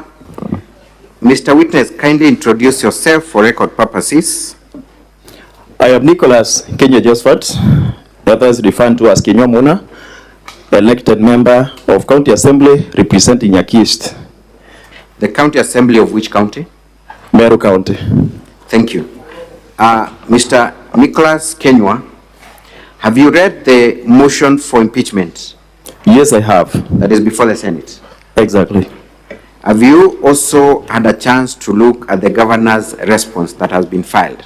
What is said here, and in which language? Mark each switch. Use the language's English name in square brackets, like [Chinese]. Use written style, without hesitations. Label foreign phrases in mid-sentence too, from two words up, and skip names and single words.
[English] Mr. Witness, kindly introduce yourself for record purposes. I am Nicholas Kenywa Josephat, others referred to as Kenywa Muna, elected member of County Assembly representing Impeached. The County Assembly of which county? Meru County. Thank you. Mr. Nicholas Kenywa, have you read the motion for impeachment? Yes, I have. That is before the Senate. Exactly. Have you also had a chance to look at the governor's response that has been filed?